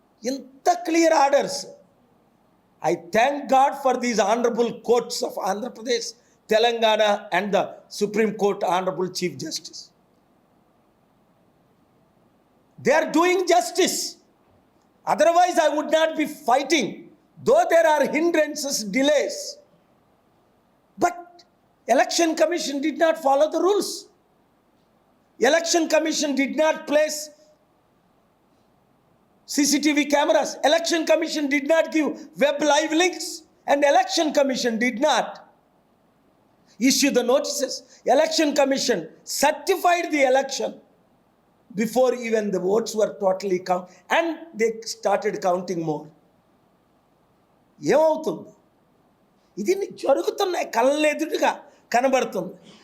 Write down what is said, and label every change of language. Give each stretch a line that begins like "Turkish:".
Telugu: ఇంత clear orders.
English: I thank God for these honourable courts of Andhra Pradesh, Telangana and the supreme court honourable chief justice. They are doing justice. Otherwise, I would not be fighting, though there are hindrances, delays. But Election Commission did not follow the rules. Election Commission did not place CCTV cameras. Election Commission did not give web live links. And Election Commission did not issue the notices. Election Commission certified the election before even the votes were totally count, and they started counting more.
Telugu: ఏమవుతుంది? ఇది జరుగుతున్నాయి, కళ్ళెదురుగా కనబడుతుంది.